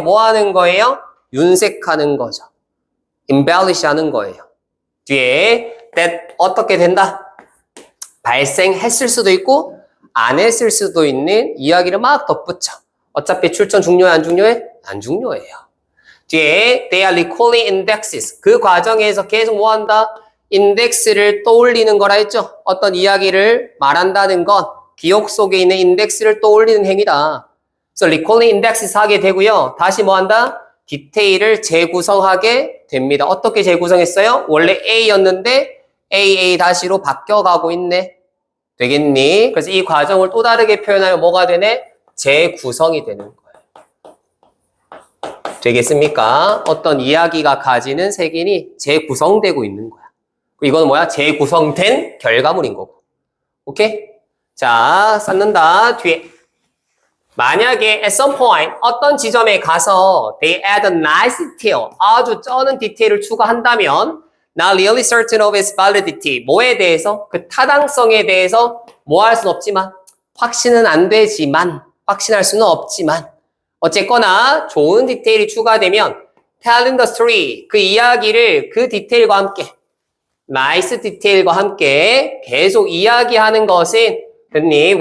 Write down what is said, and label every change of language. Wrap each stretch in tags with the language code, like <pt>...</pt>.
<ko>뭐 하는 거예요? 윤색하는 거죠. embellish 하는 거예요. 뒤에 that 어떻게 된다? 발생했을 수도 있고 안 했을 수도 있는 이야기를 막 덧붙여. 어차피 출전 중요해 안 중요해? 안 중요해요. 뒤에</ko> <en>they are recalling indexes.</en> <ko>그 과정에서 계속 뭐 한다? 인덱스를 떠올리는 거라 했죠. 어떤 이야기를 말한다는 건 기억 속에 있는 인덱스를 떠올리는 행위다. 그래서</ko> <en>recalling indexes</en> <ko>하게 되고요. 다시 뭐 한다? 디테일을 재구성하게 됩니다. 어떻게 재구성했어요? 원래 A였는데 AA-로 바뀌어가고 있네. 되겠니? 그래서 이 과정을 또 다르게 표현하면 뭐가 되네? 재구성이 되는 거예요. 되겠습니까? 어떤 이야기가 가지는 색인이 재구성되고 있는 거야. 이건 뭐야? 재구성된 결과물인 거고. 오케이? 자, 쌓는다. 뒤에. 만약에</ko> <en>at some point</en> <ko>어떤 지점에 가서</ko> <en>they add a nice detail,</en> <ko>아주 쩌는 디테일을 추가한다면</ko> <en>not really certain of its validity,</en> <ko>뭐에 대해서? 그 타당성에 대해서 뭐 할 수는 없지만 확신은 안 되지만 확신할 수는 없지만 어쨌거나 좋은 디테일이 추가되면</ko> <en>telling the story,</en> <ko>그 이야기를 그 디테일과 함께 nice 디테일과 함께 계속 이야기하는 것은 됐니?</ko>